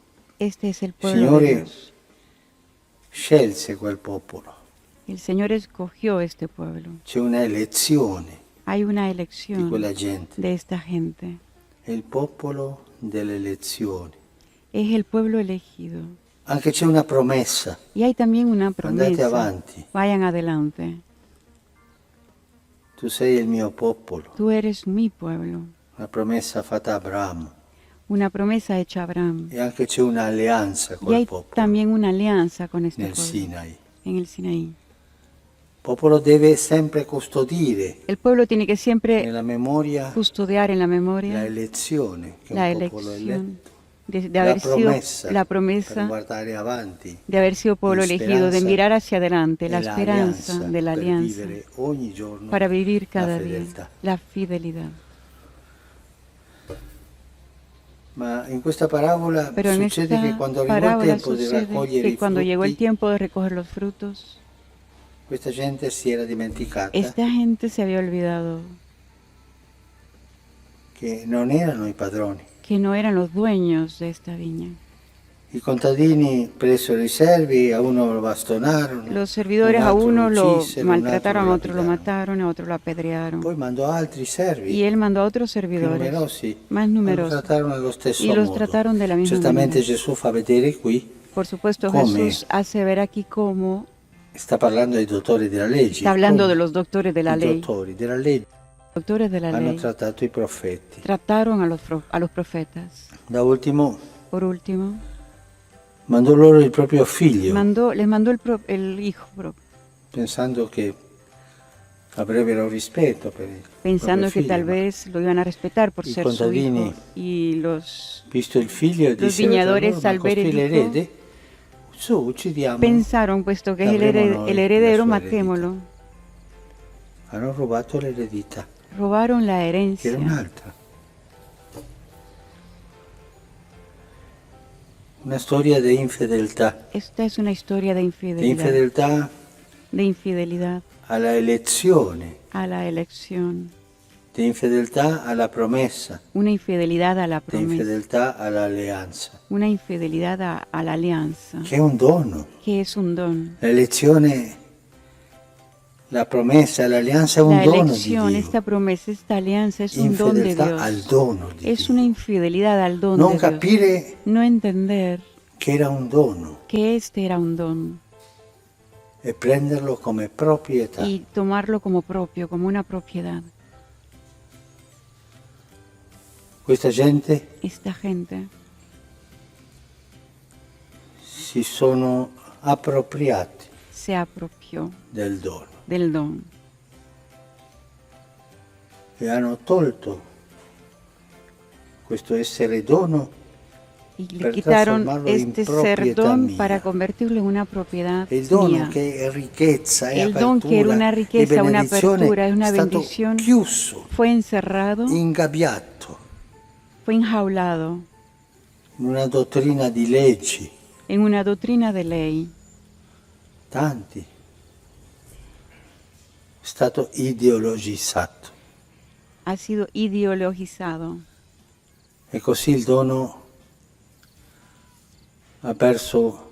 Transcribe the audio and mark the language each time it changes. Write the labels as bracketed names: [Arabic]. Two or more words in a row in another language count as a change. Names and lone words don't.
[Spanish] Este es el [Italian] Il [Spanish] pueblo de [Italian] Signore [Spanish] Dios. [Italian] scelse quel popolo. [Spanish] El Señor escogió este pueblo. [Italian] C'è una elezione [Spanish] Hay una [Italian] di [Spanish] elección [Italian] quella gente. [Spanish] de esta gente. [Italian] È il popolo delle elezioni. [Spanish] Es el pueblo elegido. [Italian] Anche c'è una promessa. [Spanish] Y hay también una [Italian] Andate [Spanish] promesa. [Italian] avanti. [Spanish] Vayan adelante. [Italian] Tu sei il mio popolo. [Spanish] Tú eres mi pueblo. [Italian] Una promessa fatta a Abramo. [Spanish] Una promesa hecha a Abraham. [Italian] E anche c'è un'alleanza [Spanish] Y [Italian] col [Spanish] hay [Italian] popolo [Spanish] también una alianza con este [Italian] nel [Spanish] pueblo [Italian] Sinai. [Spanish] en el Sinaí. [Italian] Il popolo deve sempre custodire [Spanish] El pueblo tiene que siempre [Italian] nella memoria [Spanish] custodiar en la [Italian] la [Spanish] memoria [Italian] elezione, che [Spanish] la [Italian] è un popolo [Spanish] elección [Italian] eletto, [Spanish] de la haber sido [Italian] promessa [Spanish] la [Italian] per [Spanish] promesa [Italian] guardare avanti, [Spanish] de haber sido pueblo [Italian] la [Spanish] elegido, de [Italian] speranza [Spanish] mirar hacia adelante, [Italian] e [Spanish] la esperanza [Italian] l'alleanza [Spanish] de la [Italian] per [Spanish] alianza [Italian] vivere ogni giorno [Spanish] para vivir [Italian] la [Spanish] cada día [Italian] fedeltà. [Spanish] la fidelidad. [Italian] Ma in questa parabola [Spanish] Pero en [Italian] succede [Spanish] esta [Italian] che quando arrivò il [Spanish] parábola [Italian] tempo di [Spanish] sucede [Italian] raccogliere i [Spanish] que cuando llegó el [Italian] frutti, [Spanish] tiempo de recoger los frutos, [Italian] questa gente si era dimenticata [Spanish] esta gente se había olvidado [Italian] che non erano i padroni. [Spanish] que no eran los dueños de esta viña. [Italian] I contadini presero i servi, a uno lo bastonarono, [Spanish] Los servidores [Italian] un [Spanish] a [Italian] altro [Spanish] uno lo [Italian] uccisero, un altro [Spanish] maltrataron, a otro lo [Italian] lapidarono. [Spanish] mataron, a otro lo apedrearon. [Italian] Poi mandò altri servi [Spanish] Y él mandó a otros [Italian] più [Spanish] servidores [Italian] numerosi, [Spanish] más [Italian] lo [Spanish] numerosos. [Italian] trattarono allo stesso [Spanish] Y los [Italian] modo. [Spanish] trataron de la misma [Italian] Certamente [Spanish] manera. [Italian] Gesù fa vedere qui [Spanish] Por supuesto, [Italian] Come [Spanish] Jesús hace ver aquí cómo [Italian] Sta parlando dei dottori della legge. [Spanish] Está hablando [Italian] Come [Spanish] de los doctores de la [Italian] I [Spanish] ley. [Italian] dottori della legge [Spanish] Los doctores de la [Italian] hanno [Spanish] ley [Italian] trattato i profeti. [Spanish] trataron a los profetas. [Italian] Da ultimo [Spanish] Por último, [Italian] mandò loro il proprio figlio, [Spanish] les mandó el hijo propio, [Italian] pensando che avrebbero rispetto per il [Spanish] pensando [Italian] proprio [Spanish] que [Italian] figlio, [Spanish] tal [Italian] ma [Spanish] vez lo iban a respetar por [Italian] I [Spanish] ser su [Italian] contadini, [Spanish] hijo. Y los [Italian] visto il figlio, [Spanish] Los [Italian] dissero tra [Spanish] viñadores [Italian] loro, ma [Spanish] al ver el [Italian] costui [Spanish] hijo, [Italian] l'erede, su uccidiamo. [Spanish] pensaron, puesto que es [Italian] Sabremos noi [Spanish] el [Italian] la [Spanish] heredero, [Italian] sua [Spanish] matémoslo. [Italian] Hanno rubato l'eredità, [Spanish] Robaron la [Italian] che [Spanish] herencia. [Italian] era un'altra. Una storia di infedeltà. [Spanish] Esta es una historia de [Italian] Di infedeltà [Spanish] infidelidad [Italian] alla elezione, [Spanish] a la elección, [Italian] di infedeltà alla promessa, [Spanish] una infidelidad a la [Italian] di [Spanish] promesa, [Italian] infedeltà all'alleanza, [Spanish] una infidelidad a la alianza, [Italian] che è un dono. [Spanish] que es un don. [Italian] L'elezione, la promessa, l'alleanza è un [Spanish] La [Italian] dono di [Spanish] elección, [Italian] Dio. [Spanish] esta promesa, esta alianza es un don de [Italian] Infedeltà al [Spanish] Dios. [Italian] dono di [Spanish] Es [Italian] Dio. [Spanish] una infidelidad al don [Italian] Non [Spanish] de Dios. [Italian] capire [Spanish] No entender [Italian] che era un dono [Spanish] que este era un don [Italian] e prenderlo come proprietà. [Spanish] y tomarlo como propio, como una propiedad. [Italian] Questa gente [Spanish] Esta gente [Italian] si sono appropriati [Spanish] se apropió [Italian] del dono [Spanish] del don [Italian] e hanno tolto questo essere dono [Spanish] y le [Italian] per [Spanish] quitaron [Italian] trasformarlo in [Spanish] este ser [Italian] proprietà [Spanish] don [Italian] mia. [Spanish] para convertirlo en una propiedad [Italian] E il dono [Spanish] mía. [Italian] che è ricchezza, è [Spanish] El don que era una [Italian] apertura, [Spanish] riqueza, [Italian] è [Spanish] una [Italian] benedizione, [Spanish] apertura, es una [Italian] è stato [Spanish] bendición, [Italian] chiuso, [Spanish] fue encerrado, [Italian] ingabbiato [Spanish] fue enjaulado [Italian] in una dottrina di leggi, [Spanish] en una doctrina de ley. [Italian] tanti. È stato ideologizzato. [Spanish] Ha sido ideologizado. [Italian] E così il dono ha perso